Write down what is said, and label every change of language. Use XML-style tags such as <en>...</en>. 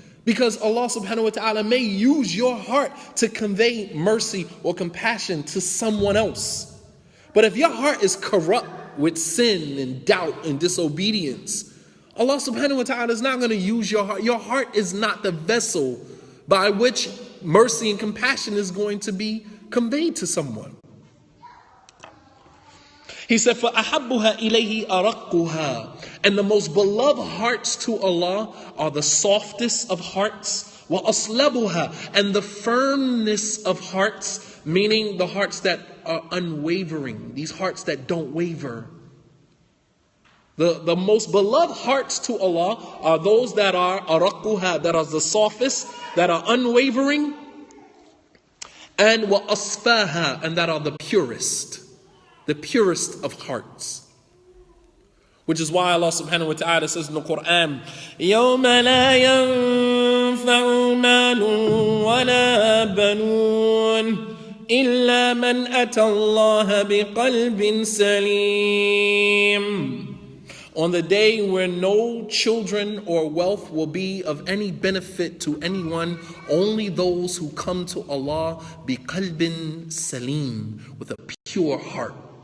<en>Because Allah subhanahu wa ta'ala may use your heart to convey mercy or compassion to someone else. But if your heart is corrupt with sin and doubt and disobedience, Allah subhanahu wa ta'ala is not going to use your heart. Your heart is not the vessel by which mercy and compassion is going to be conveyed to someone. He said,</en> <ar>فَأَحَبُّهَا إِلَيْهِ أَرَقُّهَا.</ar> <en>And the most beloved hearts to Allah are the softest of hearts.</en> <ar>وَأَصْلَبُهَا.</ar> <en>And the firmness of hearts, meaning the hearts that are unwavering. These hearts that don't waver. The most beloved hearts to Allah are those that are</en> <ar>أَرَقُّهَا,</ar> <en>that are the softest, that are unwavering. And</en> <ar>وَأَصْفَاهَا,</ar> <en>and that are the purest. The purest of hearts. Which is why Allah subhanahu wa ta'ala says in the Quran,</en> <ar>يَوْمَ لَا يَنْفَعُ مَالٌ وَلَا بَنُونَ إِلَّا مَنْ أَتَى اللَّهَ بِقَلْبٍ سَلِيمٍ.</ar> <en>On the day where no children or wealth will be of any benefit to anyone, only those who come to Allah biqalbin salim, with a pure heart.</en>